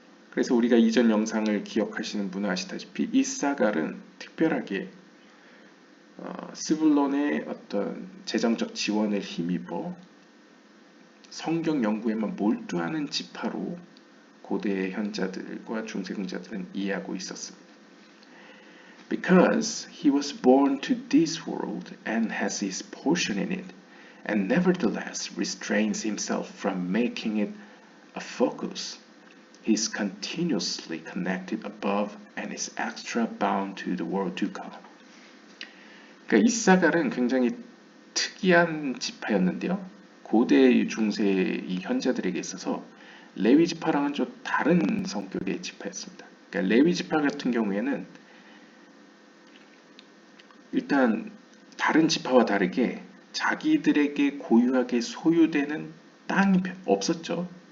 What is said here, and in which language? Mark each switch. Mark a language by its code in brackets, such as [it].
[ko] 그래서 우리가 이전 영상을 기억하시는 분은 아시다시피 이사갈은 특별하게 스불론의 어떤 재정적 지원을 힘입어 성경 연구에만 몰두하는 지파로 고대의 현자들과 중세공자들은 이해하고 있었습니다. [en] Because he was born to this world and has his portion in it, and nevertheless restrains himself from making it a focus, he is continuously connected above and is extra bound to the world to come. [ko] 그러니까 이사갈은 굉장히 특이한 지파였는데요. 고대 중세 이 현자들에게 있어서 레위 지파랑은 좀 다른 성격의 지파였습니다. 그러니까 레위 지파 같은 경우에는 일단 다른 지파와 다르게 자기들에게 고유하게 소유되는 땅이 없었죠.